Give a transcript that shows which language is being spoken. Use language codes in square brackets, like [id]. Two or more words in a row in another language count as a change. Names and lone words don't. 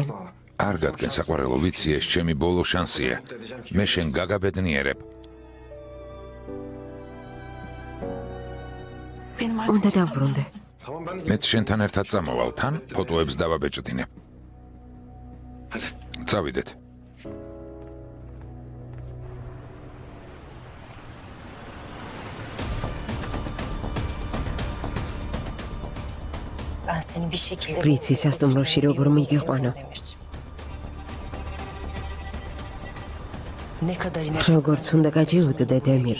[ka] არ გადგენ საყვარელო, ვიცი, ეს ჩემი ბოლო შანსია. მე შენ გაგაბედნიერებ. უნდა დავბრუნდე. მეც შენთან ერთად წამოვალ, თან ფოტოებს დავაბეჭდინებ. წავიდეთ. [tr] Ben seni bir şekilde... [ka] ვიცი სასტუმროში როგორ მიგიყვანო. [tr] Ne kadar inek... [ka] როგორც უნდა გაჯიუდდე, დემირ.